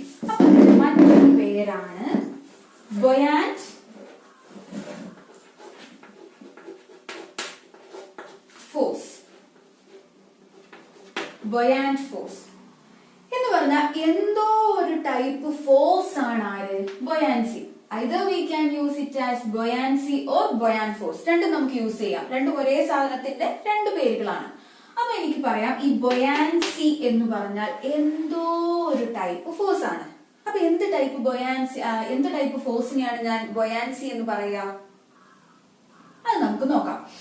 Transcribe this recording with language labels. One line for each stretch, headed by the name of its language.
Malayalam: അപ്പൊ മറ്റൊരു പേരാണ് ബൊയാന്റ് ഫോഴ്സ്. ബൊയാന്റ് ഫോഴ്സ് എന്ന് പറഞ്ഞാൽ എന്തോ ഒരു ടൈപ്പ് ഫോഴ്സ് ആണ് ആര്? Buoyancy.
English: Either we can use it as buoyancy or buoyant force.
Malayalam: രണ്ടും നമുക്ക് യൂസ് ചെയ്യാം. രണ്ടും ഒരേ സാധനത്തിന്റെ രണ്ട് പേരുകളാണ്. അപ്പൊ എനിക്ക് പറയാം ഈ ബൊയാൻസി എന്ന് പറഞ്ഞാൽ എന്തോ ഒരു ടൈപ്പ് ഫോഴ്സ് ആണ്. അപ്പൊ എന്ത് ടൈപ്പ് ബൊയാൻസി, എന്ത് ടൈപ്പ് ഫോഴ്സിനെയാണ് ഞാൻ ബൊയാൻസി എന്ന് പറയാ? അത് നമുക്ക് നോക്കാം.